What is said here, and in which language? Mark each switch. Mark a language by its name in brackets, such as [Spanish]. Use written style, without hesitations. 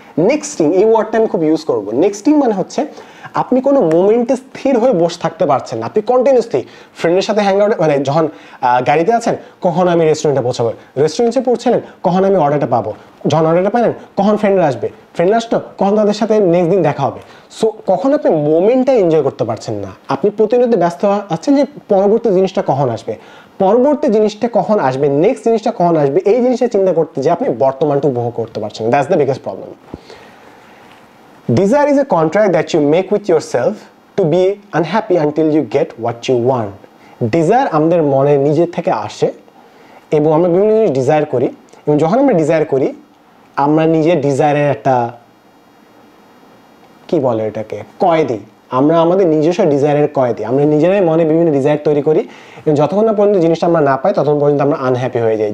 [Bangla] নেক্সটিং, এই ওয়ার্ডটা আমি খুব ইউজ করবো। নেক্সটিং মানে হচ্ছে আপনি কোনো মোমেন্টে স্থির হয়ে বসে থাকতে পারছেন না, আপনি কন্টিনিউসলি ফ্রেন্ডের সাথে হ্যাং আউট, মানে যখন গাড়িতে আছেন কখন আমি রেস্টুরেন্টে পৌঁছাবো, রেস্টুরেন্টে পৌঁছালেন কখন আমি অর্ডারটা পাবো, যখন অর্ডারটা পেলেন কখন ফ্রেন্ডরা আসবে, ফ্রেন্ডরা আসলো কখন তাদের সাথে নেক্সট দিন দেখা হবে। সো কখন আপনি মোমেন্টটা এনজয় করতে পারছেন না, আপনি প্রতিনিয়ত ব্যস্ত আছেন যে পরবর্তী জিনিসটা কখন আসবে, পরবর্তী জিনিসটা কখন আসবে, নেক্সট জিনিসটা কখন আসবে, এই জিনিসটা চিন্তা করতে যে আপনি বর্তমানটা উপভোগ করতে পারছেন। [English] That's the biggest problem. Desire is a contract that you make with yourself to be unhappy until you get what you want. [Bangla] Desire আমাদের মনে নিজের থেকে আসে এবং আমরা বিভিন্ন জিনিস ডিজায়ার করি, এবং যখন আমরা ডিজায়ার করি আমরা নিজের ডিজায়ারের একটা কি বলে এটাকে কয়েদি, আমরা আমাদের নিজস্ব ডিজায়ারের কয়েদি, আমরা নিজেরাই মনে বিভিন্ন ডিজায়ার তৈরি করি এবং যতক্ষণ না পর্যন্ত জিনিসটা আমরা না পাই ততক্ষণ পর্যন্ত আমরা আনহ্যাপি হয়ে যাই।